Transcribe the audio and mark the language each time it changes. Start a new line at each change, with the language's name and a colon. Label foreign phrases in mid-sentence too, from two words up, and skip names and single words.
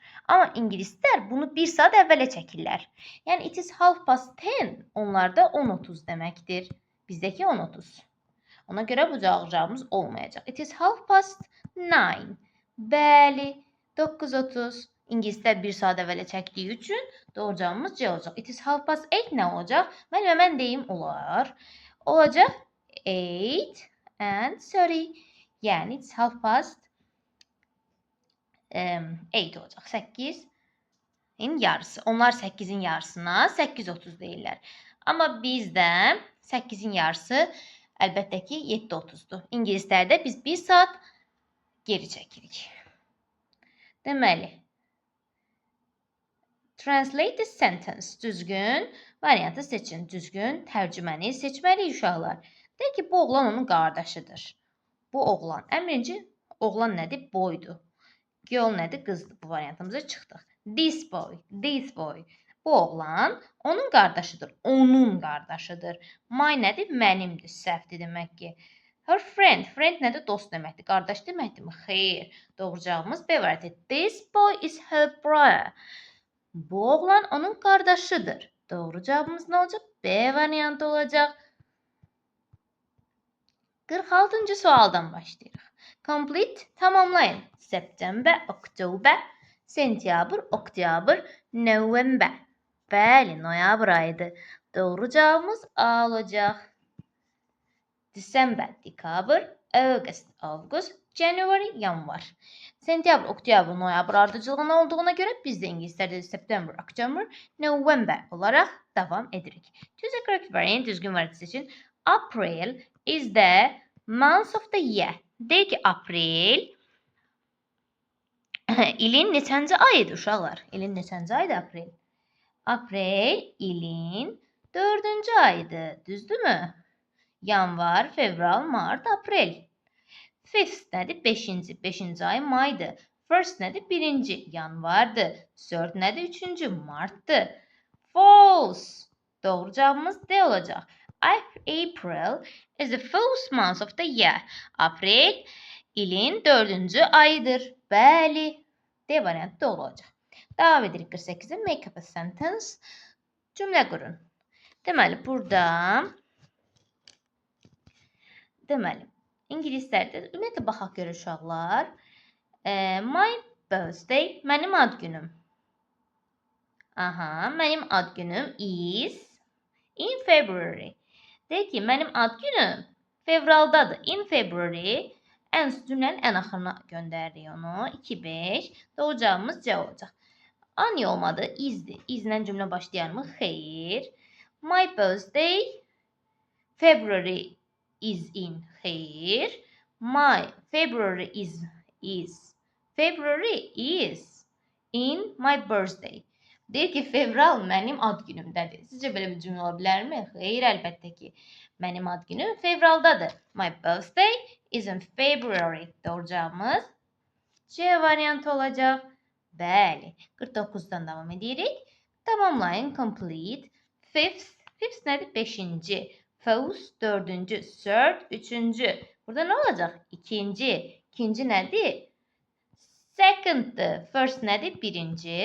Azerbaijani: Amma ingilislər bunu 1 saat əvvələ çəkirlər. Yəni,
English: it is 10:30,
Azerbaijani: onlarda 10:30 deməkdir. Bizdəki 10:30. Ona görə bu cavabımız olmayacaq.
English: It is 9:30.
Azerbaijani: Bəli, 9:30. İngilislər 1 saat əvvələ çəkdiyi üçün doğru cavabımız C olacaq.
English: It is
Azerbaijani: 8:30 nə olacaq? Mən deyim olar. Olacaq 8
English: and sorry.
Azerbaijani: Yəni it's 8:30 olacaq. 8'in yarısı. Onlar 8'in yarısına 8:30 deyirlər. Amma bizdə 8'in yarısı əlbəttə ki 7:30'dur. İngilislərdə biz 1 saat geri çəkirik. Deməli,
English: translate the sentence.
Azerbaijani: Düzgün variantı seçin. Düzgün tərcüməni seçməliyik uşaqlar. Deyək ki, bu oğlan onun qardaşıdır. Bu oğlan. Birinci oğlan nədir? Boydur. Girl nədir? Qızdır. Bu variantımıza çıxdıq.
English: This boy.
Azerbaijani: Bu oğlan onun qardaşıdır. Onun qardaşıdır. My nədir? Mənimdir. Səhvdir demək ki.
English: Her friend.
Azerbaijani: Friend nədir? Dost deməkdir. Qardaş deməkdirmi? Xeyr. Doğru cavabımız B variantı.
English: This boy is her brother.
Azerbaijani: Bu oğlan onun qardaşıdır. Doğru cavabımız nə olacaq? B variantı olacaq. 46-cı sualdan başlayırıq.
English: Complete, tamamlayın. September, Oktober,
Azerbaijani: Sentyabr, Oktyabr,
English: November.
Azerbaijani: Bəli, noyabr ayıdır. Doğru cavabımız A olacaq.
English: December, Dekabr, August, January,
Azerbaijani: yanvar. Sentyabr, Oktyabr, noyabr ardıcılığına olduğuna görə biz də ingilislərdə
English: September, October, November
Azerbaijani: olaraq davam edirik.
English: Choose the correct variant,
Azerbaijani: düzgün variantı seçin.
English: April is the month of the year.
Azerbaijani: Deyir ki, April ilin neçənci ayıdır uşaqlar? İlin neçənci ayıdır April? April ilin 4-cü ayıdır. Düzdürmü? Yanvar, fevral, mart, aprel. Fifth nədir? 5-ci. 5-ci ay maydır. First nədir? 1-ci yanvardır. Third nədir? 3-cü martdır. False. Doğru cavabımız D olacaq.
English: April is the fourth month of the year.
Azerbaijani: April ilin 4-cü ayıdır. Bəli. D variantı doğru olacaq. Davam edirik 48-ə.
English: Make up a sentence.
Azerbaijani: Cümlə qurun. Deməli, burada ingilislərdə ümumiyyətlə baxaq görür uşaqlar.
English: My birthday,
Azerbaijani: mənim ad günüm. Mənim ad günüm
English: is in February.
Azerbaijani: Deyək ki, mənim ad günüm fevraldadır.
English: In February.
Azerbaijani: Cümlənin ən axırına göndəririk onu. 2-5. Doğru cavabımız C olacaq. A niyə olmadı? Izdir. İzlə cümlə başlayarmı? Xeyr.
English: My birthday February is in.
Azerbaijani: Xeyr.
English: My February is in my birthday.
Azerbaijani: Deyir ki, fevral mənim ad günümdədir. Sizcə belə bir cümlə ola bilərmi? Xeyr, əlbəttə ki. Mənim ad günüm fevraldadır.
English: My birthday is in February.
Azerbaijani: Doğru cavabımız C variantı olacaq. Bəli. 49-dan davam edirik. Tamamlayın. Complete. Fifth nədir? 5-ci. Fourth 4-cü. Third 3-cü. Burada nə olacaq? 2-ci. 2-ci nədir? Second'dır. First nədir? 1-ci.